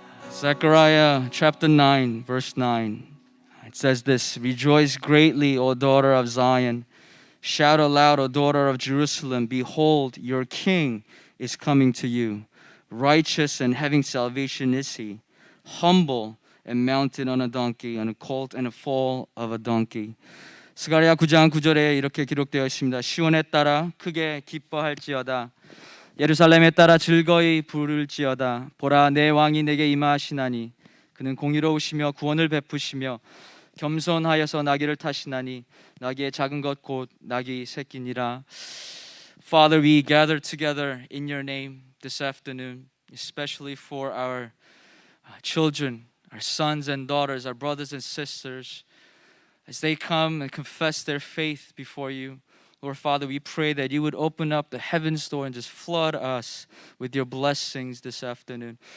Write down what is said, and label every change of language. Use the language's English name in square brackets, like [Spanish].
[English] Zechariah chapter 9, verse 9. It says this: Rejoice greatly, O daughter of Zion. Shout aloud, O daughter of Jerusalem. Behold, your king is coming to you. Righteous and having salvation is he. Humble and mounted on a donkey, on a colt and a foal of a donkey. [Korean] 스가랴 9장 9절에 이렇게 기록되어 있습니다. 시온에 따라 크게 기뻐할지어다. 예루살렘에 따라 즐거이 부를지어다. 보라, 내 왕이 내게 임하시나니 그는 공의로우시며 구원을 베푸시며 겸손하여서 나귀를 타시나니 나귀의 작은 것 곧 나귀 새끼니라. [English] Father, we gather together in your name this afternoon, especially for our children, our sons and daughters, our brothers and sisters, as they come and confess their faith before you. Lord Father, we pray that you would open up the heavens door and just flood us with your blessings this afternoon.